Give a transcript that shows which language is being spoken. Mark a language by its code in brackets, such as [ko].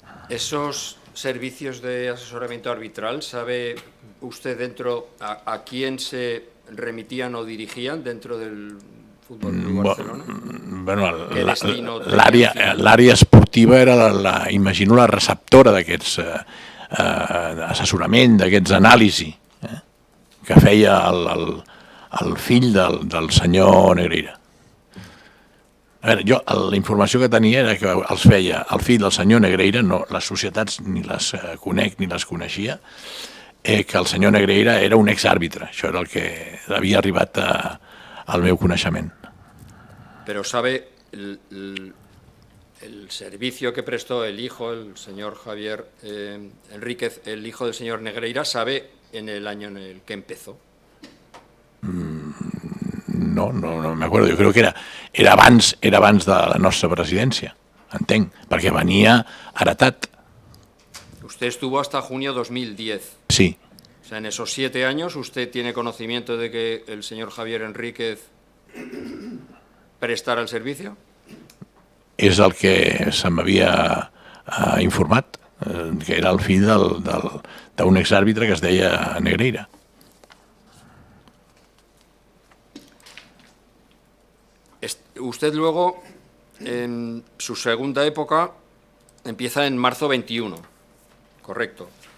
[es] Esos servicios de asesoramiento arbitral, ¿sabe usted dentro a quién se remitían o dirigían dentro del Fútbol Club Barcelona? [ca] Bueno, l'àrea esportiva era, imagino, la receptora d'aquests assessorament, d'aquests anàlisi que feia el fill del senyor Negreira. A veure, jo la informació que tenia era que els feia el fill del senyor Negreira, no, les societats ni les conec ni les coneixia, que el senyor Negreira era un exàrbitre. Això era el que havia arribat al meu coneixement. [es] Pero sabe, el servicio que prestó el hijo, el señor Javier Enríquez, el hijo del señor Negreira, ¿sabe en el año en el que empezó? No me acuerdo. [ca] Jo crec que era abans de la nostra presidència, entenc, perquè venia heretat. [es] Usted estuvo hasta junio 2010. Sí. O sea, en esos 7 años, ¿usted tiene conocimiento de que el señor Javier Enríquez prestara el servicio? [ca] És el que se m'havia informat, que era el fill d'un exàrbitre que es deia Negreira. [es] Usted luego, en su segunda época, empieza en marzo 21, correcto.